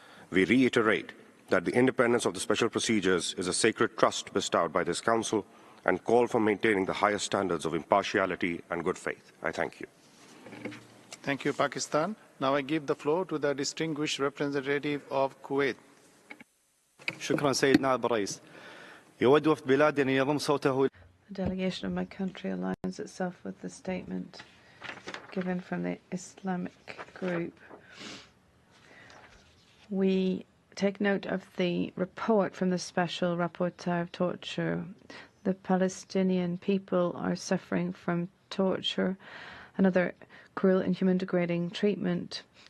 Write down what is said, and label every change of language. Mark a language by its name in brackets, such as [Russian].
[English] We reiterate that the independence of the special procedures is a sacred trust bestowed by this Council and call for maintaining the highest standards of impartiality and good faith. I thank you. Thank you, Pakistan. Now I give the floor to the distinguished representative of Kuwait. [Arabic] شكرا سيدنا عبد الرئيس. يود وفد بلادي أن يضم صوته. [English] The delegation of my country aligns itself with the statement given from the Islamic group. We take note of the report from the Special Rapporteur of Torture. The Palestinian people are suffering from torture and other cruel, inhuman, degrading treatment.